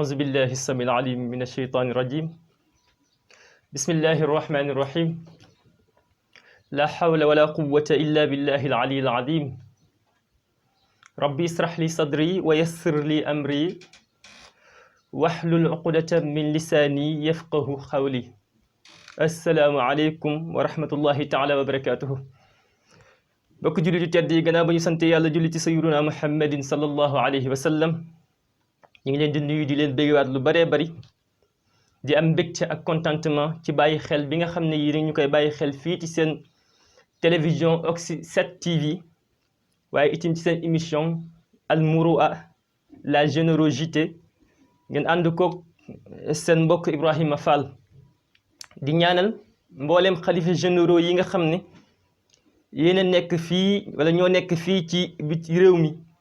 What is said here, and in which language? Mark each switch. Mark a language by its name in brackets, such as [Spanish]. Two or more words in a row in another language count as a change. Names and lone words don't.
[Arabic] بالله السميع العليم من الشيطان الرجيم بسم الله الرحمن الرحيم لا حول ولا قوة إلا بالله العلي العظيم ربي اسرح لي صدري ويسر لي أمري واحلل عقدة من لساني يفقه قولي السلام عليكم ورحمة الله تعالى وبركاته [Wolof] bokk jullit yu tedd yi gannaaw ba ñu sant yàlla julli ci [Arabic] سيدنا محمد صلى الله عليه و [Wolof] sallam ñu ngi leen di nuyu di leen béggewaat lu baree bari di am mbégte ak contentement ci bàyyi xel bi nga xam ne yéen ñu koy bàyyi xel fii ci seen télévision Oxy 7 TV waaye itam ci seen émission Al Mourou'a [French] la générosité [Wolof] ngeen ànd koog seen mbokk Ibrahima Fall di ñaanal mboolem xalifa généraux yi nga xam ne yéen a nekk fii wala ñoo nekk fii ci réew mi